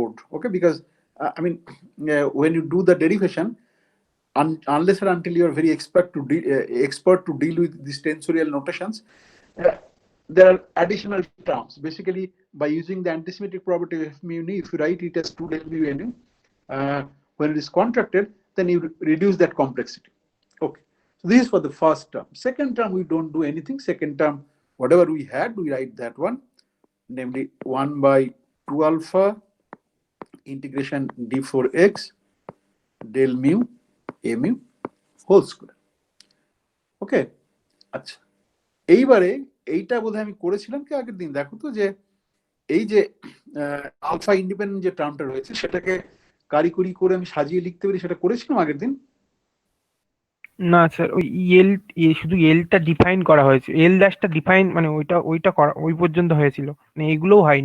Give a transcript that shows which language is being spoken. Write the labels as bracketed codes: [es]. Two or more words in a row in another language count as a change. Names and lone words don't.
[en] Okay, because I mean, when you do the derivation, unless and until you are very expert to deal with these tensorial notations, there are additional terms. Basically, by using the antisymmetric property of mu nu, if you write it as 2 del mu nu, when it is contracted, then you reduce that complexity. Okay. So this is for the first term. Second term, we don't do anything. Second term, whatever we had, we write that one, namely 1 by 2 alpha integration d4x del mu a mu whole square. [bn] ওকে, আচ্ছা, এইবারে এইটা বোধহয় আমি করেছিলাম কি আগের দিন, দেখো তো যে এই যে [en] alpha independent [bn] যে টার্মটা রয়েছে সেটাকে কারিকুরি করে আমি সাজিয়ে লিখতে পারি, সেটা করেছিলাম আগের দিন। না স্যার, ওই এল শুধু এলটা ডিফাইন করা হয়েছে, এল ড্যাশটা ডিফাইন মানে ওইটা করা ওই পর্যন্ত হয়েছিল, মানে এগুলোও হয়নি।